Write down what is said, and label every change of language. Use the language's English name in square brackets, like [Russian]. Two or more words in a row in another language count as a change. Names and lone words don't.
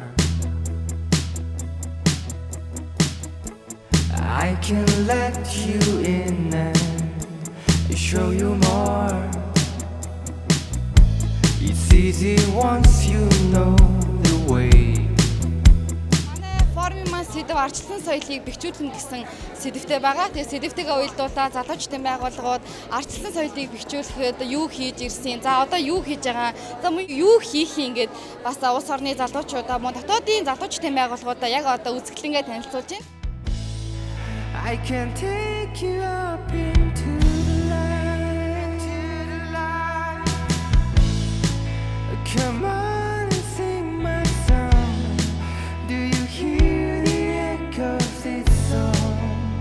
[English] I can let you in and show you more. It's easy once you know the way. [Mongolian] Форумын сэдэв арчлан соёлыг бэхжүүлнэ гэсэн сэдэвтэй байгаа. Тэгээ сэдэвтэйгээ уялдуулаад залуучдын байгууллагууд арчлан соёлыг бэхжүүлэхэд юу хийж ирсэн, за одоо юу хийж байгаа, за мөн юу хийх юм гээд бас улс орны залуучуудаа мөн дотоодын залуучдын байгууллагуудаа яг одоо үзэсгэлэнгээ танилцуулж байна. [English] I can take you up into the light. Come on and sing my song. Do you hear the echo of this song?